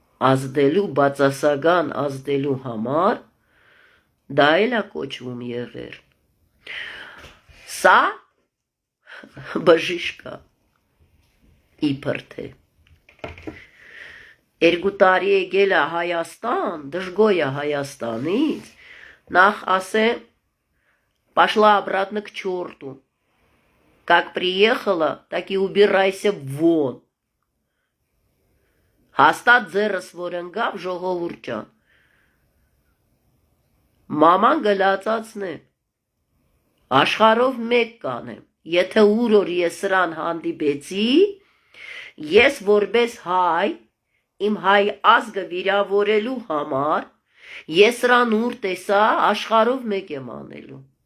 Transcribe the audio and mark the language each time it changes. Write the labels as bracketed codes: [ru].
[hy] ազդելու, բացասական ազդելու համար, դա էլ է կոչվում եղեր։ Սա բժիշկ է, իբր թե։ 2 տարի եկել է Հայաստան, դժգոհ է Հայաստանից, նախ ասեմ, пошла обратно к черту. [ru] Как приехала, так и убирайся вон. [hy] Հաստատ ձեռս որ ընկավ ժողովուրդ ջան, մաման գլացացնեմ, աշխարհով մեկ կանեմ, եթե ուր որ ես սրան հանդիպեցի, ես որպես հայ, իմ հայ ազգը վիրավորելու համար, ես սրան ուր տեսա, աշխարհով մեկ եմ անելու։